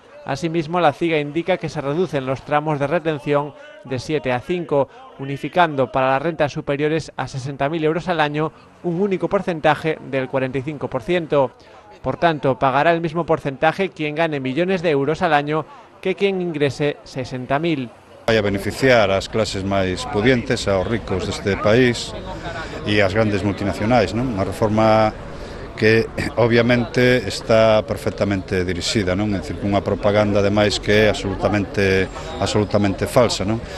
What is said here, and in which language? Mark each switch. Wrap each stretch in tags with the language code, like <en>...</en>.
<es>Asimismo, la CIGA indica que se reducen los tramos de retención de 7 a 5, unificando para las rentas superiores a 60.000 euros al año un único porcentaje del 45%. Por tanto, pagará el mismo porcentaje quien gane millones de euros al año que quien ingrese 60.000.</es> <gl>Vai a beneficiar as clases máis pudientes, aos ricos deste país e as grandes multinacionais, non? Unha reforma que obviamente está perfectamente dirixida, non? É dicir, cunha propaganda ademais que é absolutamente falsa, non?</gl>